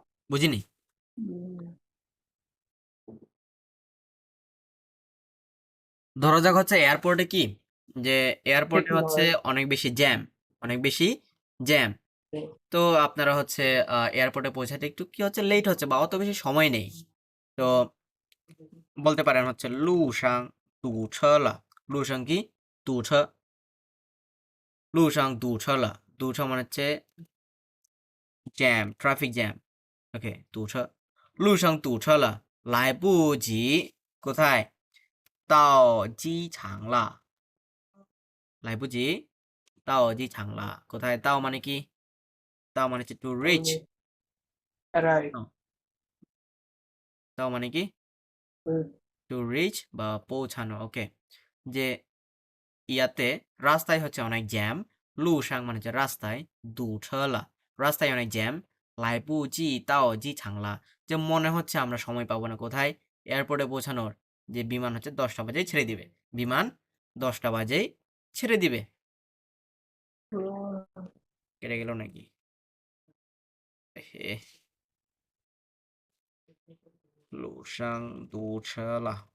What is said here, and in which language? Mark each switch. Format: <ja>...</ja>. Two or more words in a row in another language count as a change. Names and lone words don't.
<bn>বুঝিনি ধরা যাক হচ্ছে এয়ারপোর্টে কি যে এয়ারপোর্টে হচ্ছে অনেক বেশি জ্যাম তো আপনারা হচ্ছে এয়ারপোর্টে পৌঁছাতে একটু কি হচ্ছে লেট হচ্ছে বা অত বেশি সময় নেই তো বলতে পারেন হচ্ছে লুসাং</bn> <zh>堵车了路上</zh> <bn>কি</bn> <zh>堵车路上堵车了堵车</zh> <bn>মানে হচ্ছে জ্যাম</bn> <en>traffic jam</en> <bn>ওকে</bn> <zh>堵车路上堵车了来不及</zh> <bn>কোথায়</bn> <zh>到机场了来不及到机场了</zh> <bn>কোথায় 到মানে কি 到মানে হচ্ছে</bn> <en>to reach Right.</en> <bn>到 মানে কি</bn> <en>to reach</en> <bn>বা পৌঁছানো ওকে যে ইয়াতে রাস্তায় হচ্ছে অনেক জ্যাম লুসাং মানে হচ্ছে রাস্তায় দুছলা রাস্তায় অনেক জ্যাম</bn> <zh>来不及到机场了</zh> <bn>যে মনে হচ্ছে আমরা সময় পাবো না কোথায় এয়ারপোর্টে পৌঁছানোর যে বিমান হচ্ছে 10টা বাজেই ছেড়ে দিবে বিমান 10টা বাজেই ছেড়ে দিবে কেটে গেল নাকি হে</bn> <zh>路上堵车了</zh>